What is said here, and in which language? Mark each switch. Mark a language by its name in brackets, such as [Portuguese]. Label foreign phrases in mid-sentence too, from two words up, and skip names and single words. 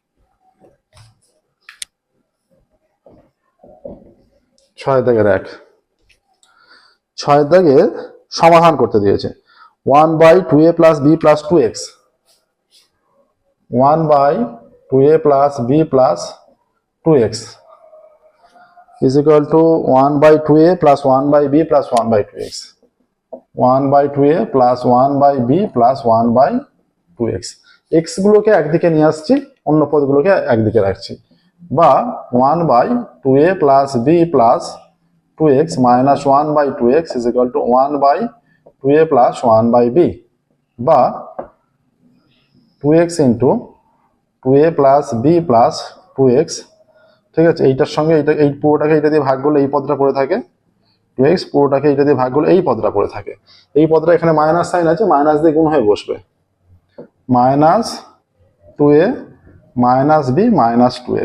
[Bangla] 6 দাগের 1 6 দাগে সমাধান করতে দিয়েছে। [English] 1/2a প্লাস b প্লাস 2x, 1/2a প্লাস b প্লাস 2x is equal to 1/2a plus 1/b plus 1/2x, 1/2a plus 1/b plus 1/2x। [Bangla] x গুলোকে একদিকে নিয়ে আসছি, অন্য পদগুলোকে একদিকে রাখছি, [English] বা 1/2a plus b plus 2x minus 1/2x is equal to 1/2a plus 1/b, বা 2x into 2a plus b plus 2x। [Bangla] ঠিক আছে, এইটার সঙ্গে এইটা, এই পুরোটাকে এইটা দিয়ে ভাগ করলে এই পদটা পড়ে থাকে, 2x পুরোটাকে এইটা দিয়ে ভাগ করলে এই পদটা পড়ে থাকে। এই পদটা এখানে [English] minus sign [Bangla] আছে, মাইনাস দিয়ে গুণ হয়ে বসবে, [English] minus 2a minus b minus 2x.